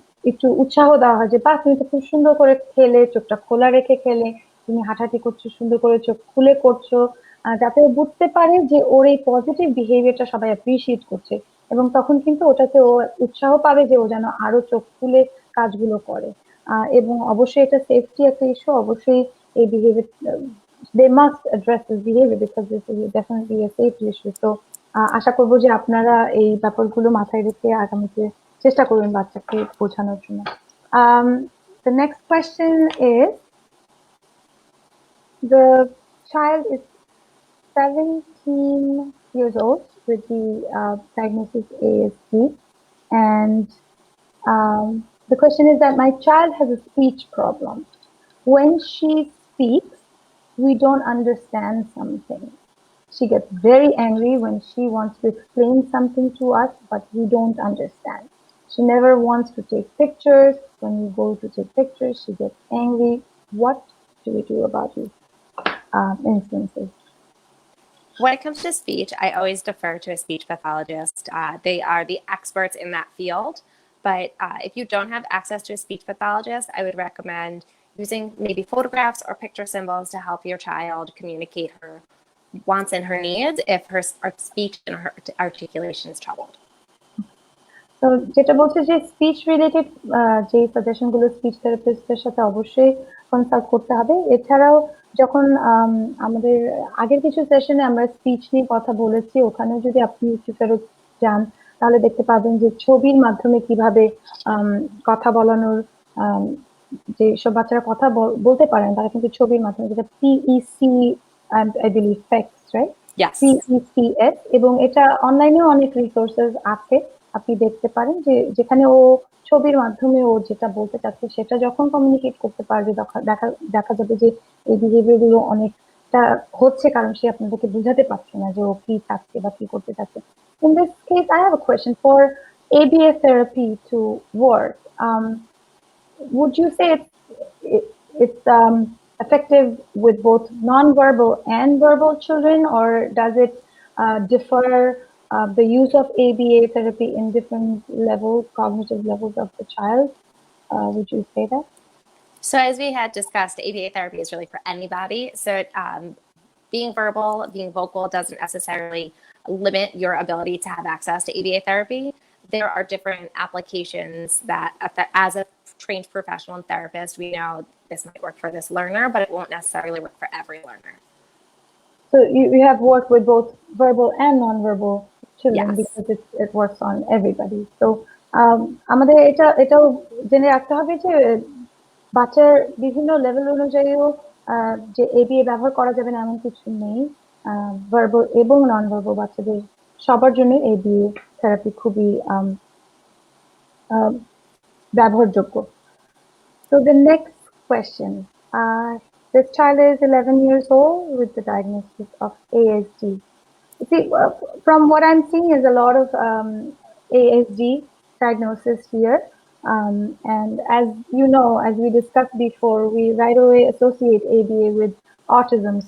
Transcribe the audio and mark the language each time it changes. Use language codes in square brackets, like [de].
[bn] একটু উৎসাহ দেওয়া হয় যে বাহ, তুমি তো খুব সুন্দর করে খেলে, চোখটা খোলা রেখে খেলে, তুমি হাঁটাহাঁটি করছো, সুন্দর করে চোখ খুলে করছো, যাতে ও বুঝতে পারে যে ওর এই পজিটিভ বিহেভিয়ারটা সবাই অ্যাপ্রিসিয়েট করছে, এবং তখন কিন্তু ওটাতে ও উৎসাহ পাবে যে ও যেন আরো চোখ খুলে কাজগুলো করে। এবং অবশ্যই এটা সেফটি একটা ইস্যু, অবশ্যই এই behaviour [en] they must address this behavior because this is definitely a safety issue. [bn] So আশা করবো যে আপনারা এই ব্যাপারগুলো মাথায় রেখে আগামীতে চেষ্টা করবেন বাচ্চাকে বোঝানোর জন্য। [en] The next question is, the child is 17 years old with the diagnosis ASD, and the question is that my child has a speech problem. When she speaks, we don't understand something. She gets very angry when she wants to explain something to us, but we don't understand. She never wants to take pictures. When we go to take pictures, she gets angry. What do we do about these instances? When it comes to speech, I always defer to a speech pathologist. They are the experts in that field. But if you don't have access to a speech pathologist, I would recommend using maybe photographs or picture symbols to help your child communicate her wants and her needs if her speech and her articulation is troubled. [bn] তো যেটা বলছে যে speech related যে suggestion গুলো speech থেরাপিস্টের সাথে অবশ্যই consult করতে হবে। এছাড়াও যখন আমাদের আগের কিছু সেশনে আমরা স্পিচ নিয়ে কথা বলেছি, ওখানে যদি আপনি একটু ফেরত যান তাহলে দেখতে পাবেন যে ছবির মাধ্যমে কিভাবে কথা বলানোর, যে সব বাচ্চারা কথা বলতে পারেন তারা কিন্তু ছবির মাধ্যমে, যেটা [en] PEC I believe facts, right? Yes. [bn] PECS, এবং এটা অনলাইনেও অনেক রিসোর্সেস আছে, আপনি দেখতে পারেন যে যেখানে ও ছবির মাধ্যমে ও যেটা বলতে চাচ্ছে সেটা যখন কমিউনিকেট করতে পারবে দেখা যাবে যে এই বিহেভিয়ার গুলো অনেকটা হচ্ছে, কারণ সে আপনাদেরকে বুঝাতে পারছে না যে ও কি চাচ্ছে বা কি করতে চাচ্ছে। [en] In this case, I have a question for ABA therapy to work. Would you say it's effective with both non-verbal and verbal children, or does it differ the use of ABA therapy in different levels, cognitive levels of the child? Would you say that? So as we had discussed, ABA therapy is really for anybody. So being verbal, being vocal doesn't necessarily limit your ability to have access to ABA therapy. There are different applications that, as a trained professional and therapist, we know this might work for this learner, but it won't necessarily work for every learner. So you have worked with both verbal and non-verbal children, Yes. because it works on everybody. [bn] So আমাদের এটাও জেনে রাখতে হবে যে বাচ্চার বিভিন্ন level অনুযায়ীও যে ABA ব্যবহার করা যাবে না এমন কিছু নেই। ভার্বাল এবং নন ভার্বাল বাচ্চাদের সবার জন্য ABA থেরাপি খুবই ব্যবহারযোগ্য। [en] So the next question, this child is 11 years old with the diagnosis of ASD. See, from what I'm seeing is a lot of ASD diagnosis here. And as you know, as we discussed before, we right away associate ABA with autism.